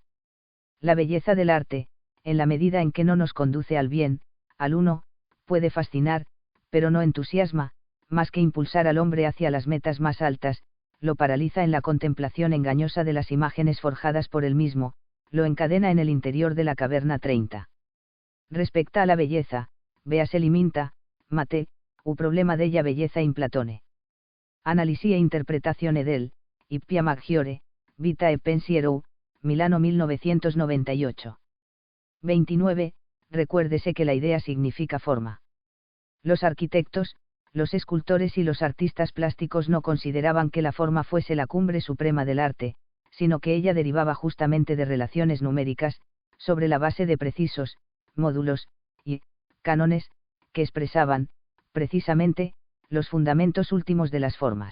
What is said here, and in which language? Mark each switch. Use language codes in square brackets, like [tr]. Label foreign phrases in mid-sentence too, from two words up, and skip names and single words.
[es] La belleza del arte, en la medida en que no nos conduce al bien, al uno, puede fascinar, pero no entusiasma, más que impulsar al hombre hacia las metas más altas, lo paraliza en la contemplación engañosa de las imágenes forjadas por él mismo, lo encadena en el interior de la caverna. 30. Respecta a la belleza, véase Liminta, Mate, u problema della belleza in Platone. [it] Analisi e interpretazione del, Ippia Maggiore, Vita e Pensiero, Milano 1998. [es] 29. Recuérdese que la idea significa forma. Los arquitectos, los escultores y los artistas plásticos no consideraban que la forma fuese la cumbre suprema del arte, sino que ella derivaba justamente de relaciones numéricas, sobre la base de precisos, módulos, y cánones, que expresaban, precisamente, los fundamentos últimos de las formas.